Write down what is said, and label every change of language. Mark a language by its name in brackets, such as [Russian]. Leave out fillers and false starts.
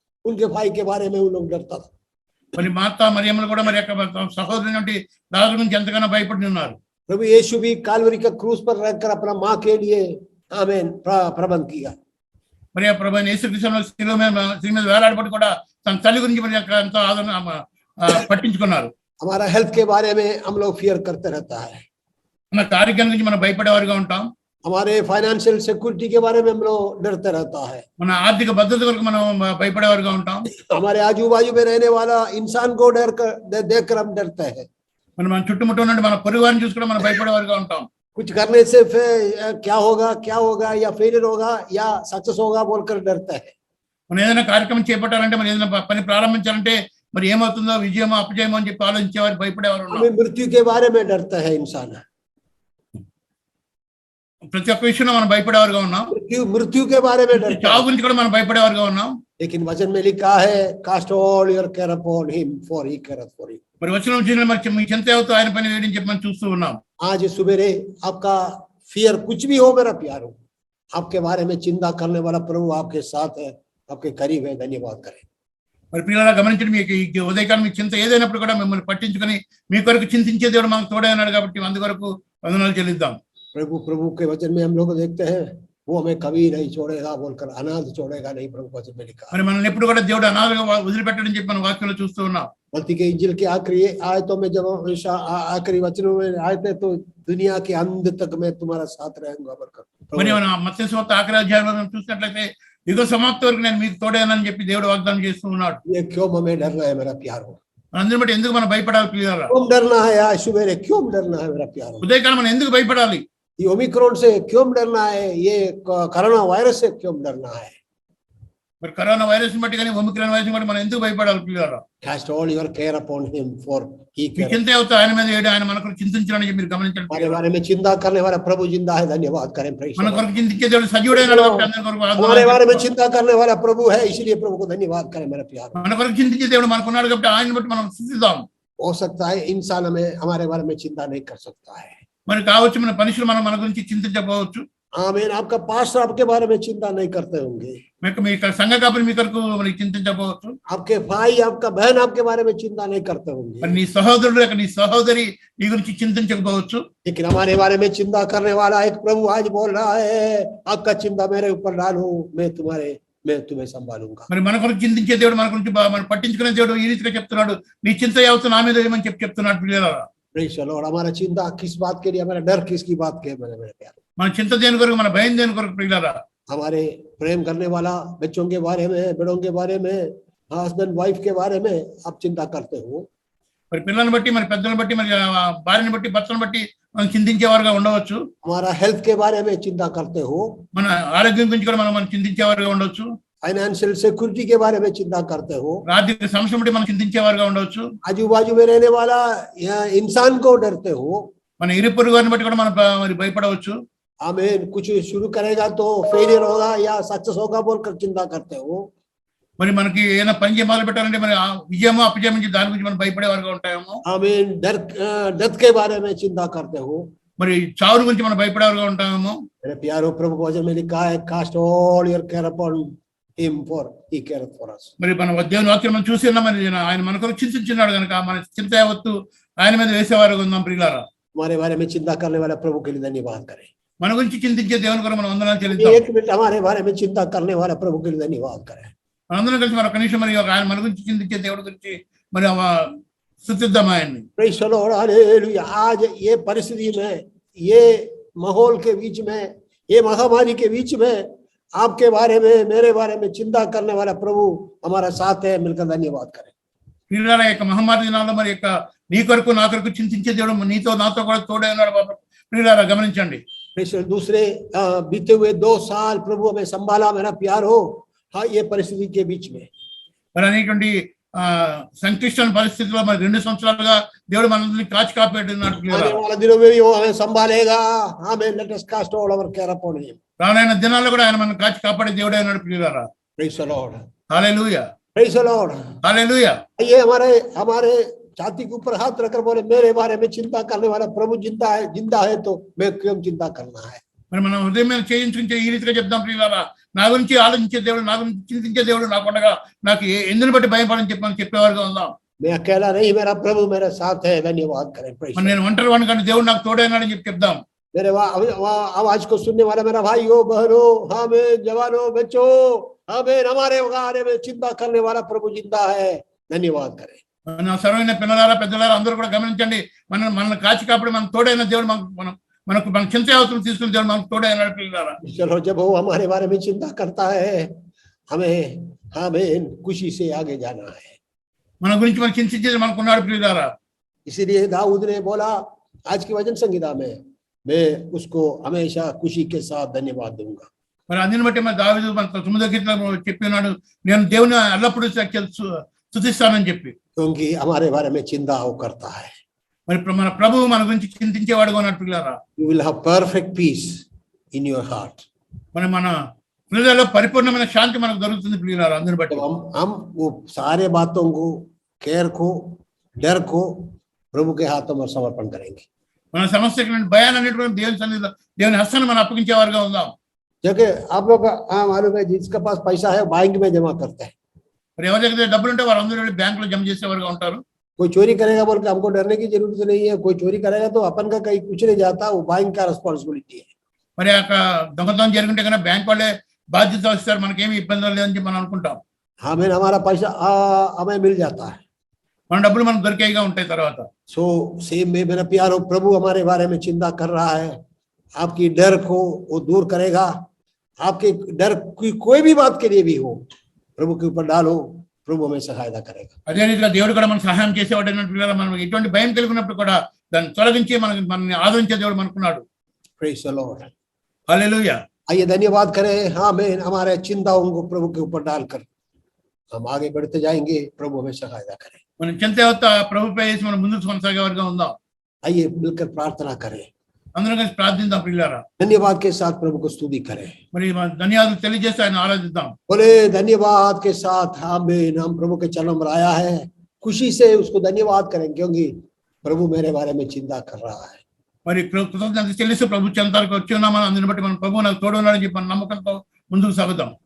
[Hindi] उनके भाई के बारे में उन लोग डरता था. [Telugu] మరి మార్తా మరియమ్మలు కూడా మరి సహోదరుని నుండి లాజరు గురించి ఎంతగానో భయపడి ఉన్నారు. [Hindi] प्रभु यीशु भी कालवरी का क्रूस पर रहकर अपना माँ के लिए आमीन प्रबंध किया. [Telugu] మరి ఆ ప్రభు యేసుక్రీస్తు శిలువ మీద వేలాడబడి కూడా తన తల్లి గురించి మరి ఎంతో ఆదరణ పట్టించుకున్నారు. [Hindi] हमारा हेल्थ के बारे में हम लोग फियर करते रहता है. [Telugu] మన ఆరోగ్యం గురించి మనం భయపడేవారుగా ఉంటాం. [Hindi] हमारे फाइनेंशियल सिक्योरिटी के बारे में हम लोग डरते रहता है. [Telugu] మన ఆర్థిక భద్రత కొరకు మనం భయపడేవారుగా ఉంటాం. [Hindi] हमारे आजू बाजू में रहने वाला इंसान को देखकर हम डरते हैं. [Telugu] మన చుట్టుముట్టు నుండి మన పొరుగువారిని చూసి కూడా మనం భయపడేవారుగా ఉంటాం. [Hindi] कुछ करने से क्या होगा या फेलियर होगा या सक्सेस होगा बोलकर डरते हैं. [Telugu] మనం ఏదైనా కార్యక్రమం చేపట్టాలంటే, మరి ఏదైనా పని ప్రారంభించాలంటే మరి ఏమవుతుందో, విజయమో అపజయమో అని చెప్పి ఆలోచించేవారు, భయపడేవారు. [Hindi] मृत्यु के बारे में डरता है इंसान. [Telugu] ప్రతి ఒక్క విషయంలో మనం భయపడేవారుగా ఉన్నాం. [Hindi] मृत्यु के बारे में डरता है. [Telugu] చావు గురించి కూడా మనం భయపడేవారుగా ఉన్నాం. [Hindi] लेकिन वचन में लिखा है [English] Cast all your care upon him for he careth for you. [Telugu] మరి వచనం చూసిన మరి మీ చింత అవుతూ ఆయన పని వేయడం చెప్పి మనం చూస్తూ ఉన్నాం. [Hindi] आज सुबेरे आपका फियर कुछ भी हो मेरा प्यारो, आपके बारे में चिंता करने वाला प्रभु आपके साथ है, आपके करीब है. धन्यवाद करें. [Telugu] మరి పిల్లల గమనించండి, మీకు ఈ ఉదయకాలం మీ చింత ఏదైనప్పుడు కూడా మిమ్మల్ని పట్టించుకొని మీ కొరకు చింతించే దేవుడు మనకు తోడే ఉన్నాడు. కాబట్టి అందుకొరకు వందనాలు చెల్లిద్దాం. [Hindi] प्रभु के वचन में हम लोग देखते हैं वो हमें कभी नहीं छोड़ेगा बोलकर, अनाथ छोड़ेगा नहीं, प्रभु वचन में लिखा. [Telugu] మరి మనల్ని ఎప్పుడు కూడా దేవుడు అనాథగా వదిలిపెట్టడం చెప్పి మన వాక్యంలో చూస్తూ ఉన్నాం. [Hindi] मत्ती के इंजिल के आखिरी आयतों में जब आखिरी वचनों में आए थे तो दुनिया के अंत तक मैं तुम्हारा साथ रहूंगा बोलकर. [Telugu] మరి మన మత్తయి సువార్త ఆఖరి అధ్యాయంలో మనం చూసినట్లయితే యుగ సమాప్తి వరకు నేను మీకు తోడేనని చెప్పి దేవుడు వాగ్దానం చేస్తూ ఉన్నాడు. [Hindi] ये क्यों हमें डरना है मेरा प्यारो? [Telugu] అందరిని బట్టి ఎందుకు మనం భయపడాలి పిల్లరా? [Hindi] क्यों डरना है आज सुबेरे? क्यों डरना है मेरा प्यारो? [Telugu] ఉదయకాలం మనం ఎందుకు భయపడాలి? [Hindi] ये ओमिक्रॉन से क्यों डरना है? ये कोरोना वायरस से क्यों डरना है? [Telugu] మరి కరోనా వైరస్ బట్టి కానీ ఒమిక్రాన్ వైరస్ బట్టి మనం ఎందుకు భయపడాలి పిల్లరా? [English] Cast all your care upon him for he [Telugu] మీ [English] cares. [Telugu] చింత అవుతా ఆయన మీద వేయడం, ఆయన మన కొరకు చింతించడానికి చెప్పి మీరు గమనించండి. [Hindi] हमारे बारे में चिंता करने वाला प्रभु जिंदा है. धन्यवाद करें. [English] praise [Telugu] మన [English] the Lord. [Telugu] కొరకు చింతించే దేవుడు సజీవుడైన కాబట్టి అందరి కొరకు [Hindi] हमारे [Telugu] ఆరాధన [Hindi] बारे में [Telugu] చేస్తాం. [Hindi] चिंता करने वाला प्रभु है, इसलिए प्रभु को धन्यवाद करें मेरा प्यारो. [Telugu] మన కొరకు చింతించే దేవుడు మనకున్నాడు కాబట్టి ఆయన బట్టి మనం స్థుతిద్దాం. [Hindi] हो सकता है इंसान हमें हमारे बारे में चिंता नहीं कर सकता है. [Telugu] మరి కావచ్చు మన మనుషులు మన గురించి చింతించకపోవచ్చు. [Hindi] आमीन. आपका पास्टर आपके बारे में चिंता नहीं करते होंगे. [Telugu] మీ సంఘ కాపులు మీ కొరకు మరి చింతించకపోవచ్చు. [Hindi] आपके भाई आपका बहन आपके बारे में चिंता नहीं करते होंगे. [Telugu] మరి నీ సహోదరుడు నీ సహోదరి నీ గురించి చింతించకపోవచ్చు. [Hindi] लेकिन हमारे बारे में चिंता करने वाला एक प्रभु आज बोल रहा है, आपका चिंता मेरे ऊपर डालो, मैं तुम्हें संभालूंगा. [Telugu] మరి మన కొరకు చింతించే దేవుడు మన గురించి మనం పట్టించుకునే దేవుడు ఈ రీతిగా చెప్తున్నాడు, నీ చింత యావత్తు నా మీద ఏమని చెప్తున్నాడు పిల్లలారా. [English] Praise the Lord. [Hindi] हमारा चिंता किस बात के लिए, हमारा डर किसकी बात के मेरे प्यारे? [Telugu] మన చింత దేని కొరకు, మన భయం దేని కొరకు పిల్లలారా? [Hindi] हमारे प्रेम करने वाला बच्चों के बारे में, बड़ों के बारे में, हस्बैंड वाइफ के बारे में आप चिंता करते हो. [Telugu] మరి పిల్లల్ని బట్టి, మరి పెద్దలను బట్టి, మరి భార్యని బట్టి, భర్తను బట్టి మనం చింతించేవారుగా ఉండవచ్చు. [Hindi] हमारा हेल्थ के बारे में चिंता करते हो. [Telugu] మన ఆరోగ్యం గురించి కూడా మనం చింతించేవారుగా ఉండవచ్చు. [Hindi] फाइनेंशियल सिक्योरिटी के बारे में चिंता करते हो. [Telugu] ఆర్థిక సమస్య బట్టి మనం చింతించేవారుగా ఉండవచ్చు. [Hindi] आजू बाजू में रहने वाला इंसान को डरते हो. [Telugu] మన ఇరు పొరుగు వారిని బట్టి కూడా మనం మరి భయపడవచ్చు. [Hindi] आमीन. कुछ शुरू करेगा तो फेलियर होगा या सक्सेस होगा बोलकर चिंता करते हो. [Telugu] మరి మనకి ఏదైనా పని మొదలు పెట్టాలంటే మరి విజయమో అపజయం నుంచి దాని గురించి మనం భయపడేవారుగా ఉంటాయేమో. [Hindi] आमीन. डेथ के बारे में चिंता करते हो. [Telugu] మరి చావు గురించి మనం భయపడేవారుగా ఉంటామేమో. [Hindi] मेरे प्यारो, प्रभु वचन में लिखा है [English] Cast all your care upon him for he careth for us. [Telugu] మరి మన దేవుని వాక్యం మనం చూసి ఉన్నాం. మరి ఆయన మన కొరకు చింతించున్నాడు కనుక మన చింత యావత్తు ఆయన మీద వేసేవారుగా ఉందాం ప్రియులారా. [Hindi] हमारे बारे में चिंता करने वाला प्रभु के लिए धन्यवाद करें. [Telugu] మన గురించి చింతించే దేవుని కొరకు మనం వందనాలు చెల్లిద్దాం. [Hindi] एक मिनट हमारे बारे में चिंता करने वाला प्रभु के लिए धन्यवाद करें. [Telugu] మనందరం కలిసి మన కనీసం మరి ఆయన మన గురించి చింతించే దేవుడి గురించి మరి స్తుతిద్దాం ఆయన్ని. [English] praise the Lord, [Hindi] hallelujah. आज ये परिस्थिति में, ये माहौल के बीच में, ये महामारी के बीच में आपके बारे में, मेरे बारे में चिंता करने वाला प्रभु हमारा साथ है। मिलकर धन्यवाद करें। [Telugu] ప్రియులారా, యొక్క మహమ్మారి దినాల్లో మరి యొక్క నీ కొరకు నా కొరకు చింతించే దేవుడు నీతో నాతో కూడా తోడే ఉన్నాడు బాబు. ప్రియులారా గమనించండి. [Hindi] दूसरे बीते हुए 2 साल प्रभु हमें संभाला, मेरा प्यार हो। हाँ, ये परिस्थिति के बीच में [Telugu] మరి అనేటువంటి సంక్లిష్ట పరిస్థితుల్లో మరి 2 సంవత్సరాలుగా దేవుడు మనల్ని కాచి కాపాడున్నాడు. [Hindi] आने वाले दिनों में भी वो हमें संभालेगा। हमें [English] Let us cast all our care upon him. [Telugu] రానున్న దినాల్లో కూడా ఆయన మనల్ని కాచి కాపాడే దేవుడే ఉన్నాడు. ప్రియులారా [English] praise the Lord, [Telugu] hallelujah, [English] praise the Lord, [Telugu] హల్లెలూయా. [Hindi] ये हमारे छाती के ऊपर हाथ रखकर बोले, मेरे बारे में चिंता करने वाला प्रभु जिंदा है तो मैं क्यों चिंता करना है। [Telugu] మరి మనం హృదయం మీద చేయించుకుంటే ఈ రీతిగా చెప్దాం, ప్రియులారా, నా గురించి ఆలోచించే దేవుడు, నా గురించి చింతించే దేవుడు నాకు ఉండగా నాకు ఎందుని బట్టి భయపడని చెప్పేవారుగా ఉందాం. [Hindi] मैं अकेला नहीं, मेरा प्रभु मेरे साथ है। धन्यवाद करें। [Telugu] మరి నేను ఒంటరి వాడిని కానీ దేవుడు నాకు తోడైనాడని చెప్దాం. [Hindi] मेरे आवाज को सुनने वाला मेरा भाइयों बहनों, हमें जवानों बच्चों, हमें हमारे बारे में चिंता करने वाला प्रभु जिंदा है। धन्यवाद करें। [Telugu] నా సర్వైన పిల్లలారా పెద్దలారా అందరూ కూడా గమనించండి, మనల్ని కాచి కాపాడి మన తోడైన దేవుడు మనకు మన చింత అవసరం తీసుకుని దేవుడు మనకు తోడైనాడు. పిల్లలారా [Hindi] चलो, जब वो हमारे बारे में चिंता करता है, हमें खुशी से आगे जाना है। [Telugu] మన గురించి మనం చింతించేది మనకున్నాడు. ప్రియులారా [Hindi] इसीलिए दाऊद ने बोला आज की वचन संहिता में, मैं उसको हमेशा खुशी के साथ धन्यवाद दूंगा। [Telugu] మరి అందుని బట్టి మన దావీదు మన 9వ కీర్తనలో చెప్పి ఉన్నాడు, నేను దేవుని ఎల్లప్పుడూ స్తుతిస్తానని చెప్పి. [Hindi] क्योंकि हमारे बारे में चिंता वो करता है। [Telugu] మరి మన ప్రభువు మన గురించి చింతించేవాడుగా ఉన్నాడు. పిల్లలారా [English] You will have perfect peace in your heart. [Telugu] మన హృదయంలో పరిపూర్ణమైన శాంతి మనకు దొరుకుతుంది. ప్రియులారా అందుని బట్టి [Hindi] हम वो सारे बातों को, केयर को, डर को प्रभु के हाथों में समर्पण करेंगे। [Telugu] మన సమస్యకి భయాన్ని అనేటువంటి దేవుని సన్నిధిలో దేవుని హస్తాన్ని మనం అప్పగించేవారుగా ఉందాం. [Hindi] जबकि आप लोग मालूम है, जिसके पास पैसा है बैंक में जमा करता है। [Telugu] మరి ఎవరి దగ్గర డబ్బులు ఉంటే వారందరూ వెళ్ళి బ్యాంకులో జమ చేసేవారుగా ఉంటారు. [Hindi] कोई चोरी करेगा बोल के हमको डरने की जरूरत नहीं है। कोई चोरी करेगा तो अपन का कहीं कुछ नहीं जाता, वो बैंक का रिस्पॉन्सिबिलिटी है। [Telugu] మరి ఆ దొంగతనం జరుగుంటే కన్నా బ్యాంక్ వాళ్ళే బాధ్యత వస్తారు, మనకేమి ఇబ్బందులు లేదని చెప్పి మనం అనుకుంటాం. [Hindi] हमें हमारा पैसा हमें मिल जाता है। [Telugu] మన డబ్బులు మనకు దొరికేగా ఉంటాయి తర్వాత. [English] so same [Hindi] में मेरा प्यारो प्रभु हमारे बारे में चिंता कर रहा है। आपकी डर को वो दूर करेगा। आपके डर की कोई भी बात के लिए भी हो, प्रभु के ऊपर डालो, प्रभु हमें सहायता करेगा। [Telugu] అదే రీతిగా దేవుడు కూడా మనకు సహాయం చేసేవాడు అన్నట్టు పిల్లలు, మనం ఎటువంటి భయం కలిగినప్పుడు కూడా దాన్ని తొలగించి మనల్ని ఆదరించే దేవుడు మనకున్నాడు. [English] praise the Lord, [Telugu] హల్లెలూయా. [Hindi] आइए धन्यवाद करें। हमें हमारे चिंताओं को प्रभु के ऊपर डालकर हम आगे बढ़ते जाएंगे। प्रभु हमें सहायता करें। [Telugu] మనం చింత ప్రభుపై వేసి మనం ముందుకు కొనసాగేవారుగా ఉందాం. [Hindi] आइए मिलकर प्रार्थना करें। [Telugu] అందరం కలిసి ప్రార్థిద్దాం. ప్రియులారా [Hindi] धन्यवाद के साथ प्रभु को स्तुति करें। [Telugu] మరి ధన్యవాదాలు తెలియజేసి ఆయన ఆరాధిద్దాం. [Hindi] बोले धन्यवाद के साथ हमें हम प्रभु के चरणों में आया है। खुशी से उसको धन्यवाद करें, क्योंकि प्रभु मेरे बारे में चिंता कर रहा है। [Telugu] మరి కృతజ్ఞత చెల్లిస్తూ ప్రభు చెంతకు వచ్చి ఉన్నామని అందుని బట్టి మనం ప్రభు నాకు తోడు ఉన్నాడని చెప్పి మన నమ్మకంతో ముందుకు సాగుదాం.